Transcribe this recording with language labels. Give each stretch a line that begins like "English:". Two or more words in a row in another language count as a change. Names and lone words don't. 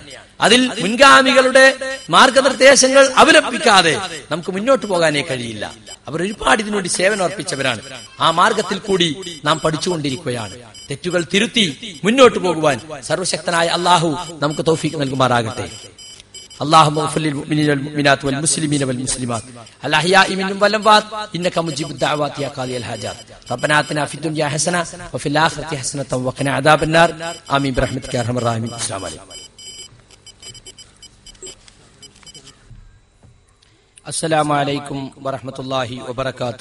Malayalam: അതിൽ മുൻഗാമികളുടെ മാർഗനിർദ്ദേശങ്ങൾ അവലംബിക്കാതെ നമുക്ക് മുന്നോട്ട് പോകാനേ കഴിയില്ല. അവർ ഒരുപാട് ഇതിനുവേണ്ടി സേവനം അർപ്പിച്ചവരാണ്. ആ മാർഗത്തിൽ കൂടി നാം പഠിച്ചുകൊണ്ടിരിക്കുകയാണ്. തെറ്റുകൾ തിരുത്തി മുന്നോട്ട് പോകുവാൻ സർവശക്തനായ അല്ലാഹു നമുക്ക് തൗഫീഖ് നൽകുമാറാകട്ടെ.
Arabic: اللهم اغفر للمؤمنين والمؤمنات والمسلمين والمسلمات الأحياء منهم والأموات إنك مجيب الدعوات يا قاضي الحاجات ربنا آتنا في الدنيا حسنة وفي الآخرة حسنة وقنا عذاب النار آمين برحمتك يا أرحم الراحمين. السلام عليكم. السلام عليكم ورحمة الله وبركاته.